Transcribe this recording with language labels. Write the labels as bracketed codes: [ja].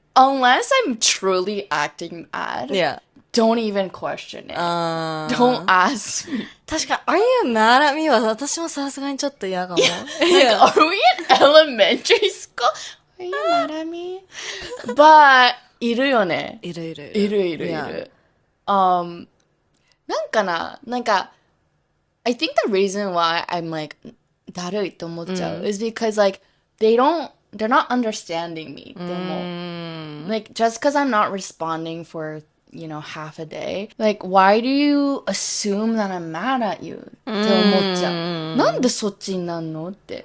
[en] Unless I'm truly acting mad, Yeah. don't even question it. Don't ask me. [ja] 確か、 [en] Are you mad at me? [ja] は私もさすがにちょっと嫌かも。 [en] Like, are we in elementary school? Are you mad at me? But [ja] いるよね。いる。いる。なんかな、なんか、 [en] I think the reason why I'm like [ja] だるいと思っちゃう [en] is because like they're not understanding me [ja] でも [en] like just because I'm not responding for you know half a day like why do you assume that I'm mad at you [ja] って思っちゃうなんでそっちになんのって